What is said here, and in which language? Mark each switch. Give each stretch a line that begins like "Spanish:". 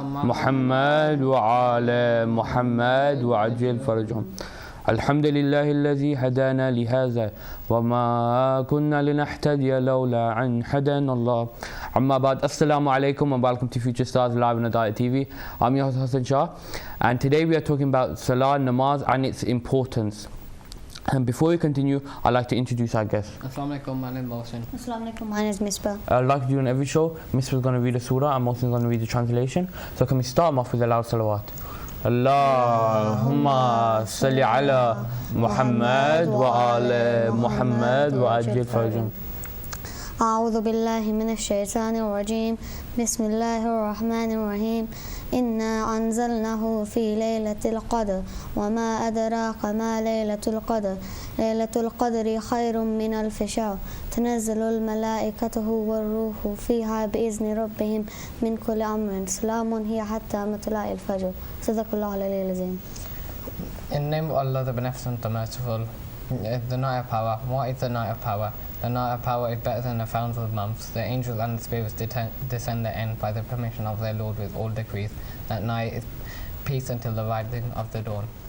Arabic: محمد وعلى محمد وعجل فرجهم الحمد لله الذي هدانا لهذا وما كنا لنهتدي لولا أن هدانا الله أما بعد السلام عليكم
English: and welcome to Future Stars Live on Hidayat TV. I'm your host Hassan Shah and today we are talking about Salah, Namaz and its importance. And before we continue, I'd like to introduce our guest. Assalamu alaikum, my name is Mohsin. Assalamu alaikum, my name is Misbah. Like we do on every show, Misbah is going to read a surah and Mohsin is going to read the translation. So can we start off with a loud salawat?
Arabic: Allahumma salli ala Muhammad wa ala Muhammad wa ajil farjum. أعوذ بالله من الشيطان الرجيم بسم الله الرحمن الرحيم إنا أنزلناه في ليلة القدر وما أدراك ما ليلة القدر ليلة القدر خير من ألف شهر تنزل الملائكة والروح فيها بإذن ربهم من كل أمر سلام هي حتى مطلع الفجر صدق الله العلي العظيم.
English: In the name of Allah, the Beneficent, the Merciful, the Night of Power. What is the Night of Power? The night of power is better than 1,000 months. The angels and the spirits descend therein by the permission of their Lord with all decrees. That night is peace until the rising of the dawn.